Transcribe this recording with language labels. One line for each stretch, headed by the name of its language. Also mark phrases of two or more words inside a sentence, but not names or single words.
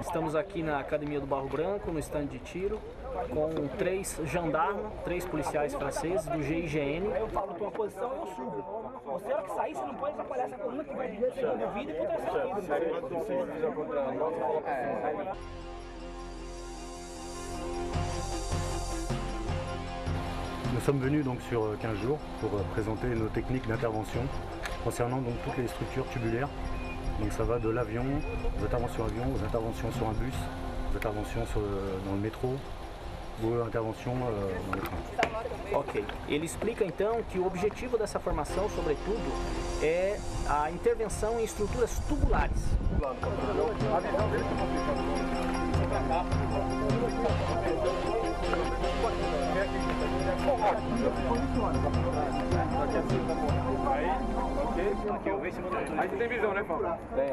Portuguese: Estamos aqui na Academia do Barro Branco, no stand de tiro, com 3 gendarmes, 3 policiais franceses do GIGN. Eu falo tua posição e eu subo. Você, hora que sair, você não pode atrapalhar essa coluna que vai direto segundo vida e contra essa vida.
French: Nous sommes venus donc sur 15 jours pour présenter nos techniques d'intervention concernant donc toutes les structures tubulaires. Donc ça va de l'avion, aux interventions avion, aux interventions sur un bus, aux interventions dans le métro, ou interventions dans les trains.
Portuguese: Ok. Ele explica então que o objetivo dessa formação, sobretudo, é a intervenção em estruturas tubulares. Aí tem visão, né, Paulo? Tem.